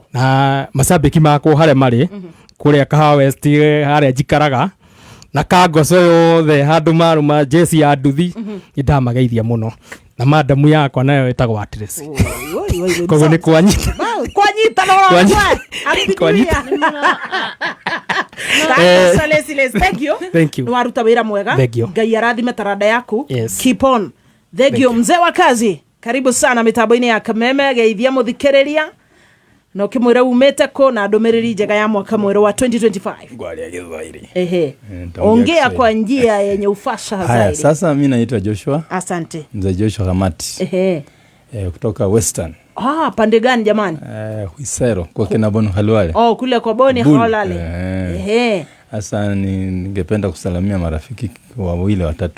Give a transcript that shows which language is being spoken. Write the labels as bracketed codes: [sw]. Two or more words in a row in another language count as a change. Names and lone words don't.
[ki] Na mashabiki makwo hare mari kuria Kahawa West hare njikaraga na Kangoco yothe handu maruma jesi ya nduthi ndamageithia muno na madamu yakwa nayo etagwo Address kogo ni kwanyita [en] thank you [ki] waruta wira mwega Ngai arathime taranda yaku [en] keep on thank you [sw] mzee wa kazi karibu sana [ki] mitambo-ini ya Kameme geithia muthikiriria no kimwira umete ko na ndumiriri njega ya mwaka mweru wa 2025 ngwaria Githurai [sw] ongea kwa njia yenye ufasaha zaidi. Sasa mimi naitwa Joshua. Asante Mzee Joshua Kamati kutoka Western. Pande gani jamani? Huisero kwa kina Boni Halwale. Kule kwa Boni Halwale. Sasa ningependa kusalamia marafiki wawili watatu.